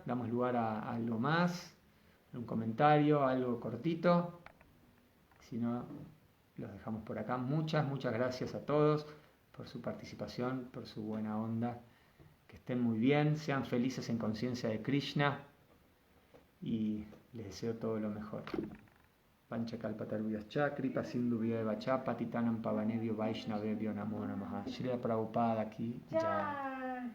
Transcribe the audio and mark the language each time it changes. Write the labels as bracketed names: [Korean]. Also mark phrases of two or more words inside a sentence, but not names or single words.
[Spanish] Damos lugar a algo más, un comentario, algo cortito. Si no, los dejamos por acá. Muchas gracias a todos por su participación, por su buena onda. Que estén muy bien, sean felices en conciencia de Krishna y les deseo todo lo mejor. [Sanskrit] वाञ्छाकल्पतरुभ्यश्च कृपासिन्धुभ्य एव च पतितानां पावनेभ्यो वैष्णवेभ्यो नमो नमः. [Spanish] Srila Prabhupada aquí. Jai.